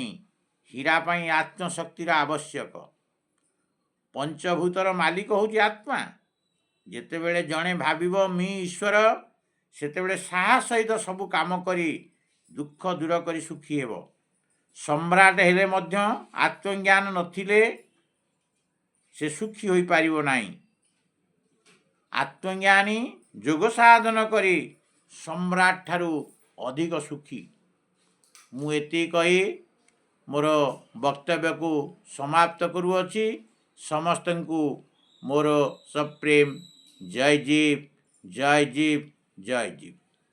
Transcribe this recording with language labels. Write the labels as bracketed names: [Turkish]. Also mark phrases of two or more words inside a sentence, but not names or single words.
[Odia] ହୀରା ପାଇ ଆତ୍ମଶକ୍ତିର ଆବଶ୍ୟକ। ପଞ୍ଚଭୂତର ମାଲିକ ହେଉଛି ଆତ୍ମା। ଯେତେବେଳେ ଜଣେ ଭାବିବ ମୁଁ ଈଶ୍ୱର ସେତେବେଳେ ସାହସ ସହିତ ସବୁ କାମ କରି ଦୁଃଖ ଦୂର କରି ସୁଖୀ ହେବ। ସମ୍ରାଟ ହେଲେ ମଧ୍ୟ ଆତ୍ମଜ୍ଞାନ ନଥିଲେ ସେ ସୁଖୀ ହୋଇ ପାରିବ ନାହିଁ। ଆତ୍ମଜ୍ଞାନୀ ଯୋଗ ସାଧନ କରି ସମ୍ରାଟ ଠାରୁ ଅଧିକ ସୁଖୀ। ମୁଁ ଏତି କହି ମୋର ବକ୍ତବ୍ୟ କୁ ସମାପ୍ତ କରୁଅଛି। ସମସ୍ତଙ୍କୁ ମୋର ସପ୍ରେମ ଜୟ ଜୀବ ଜୟ ଜୀବ ଜୟ ଜୀବ।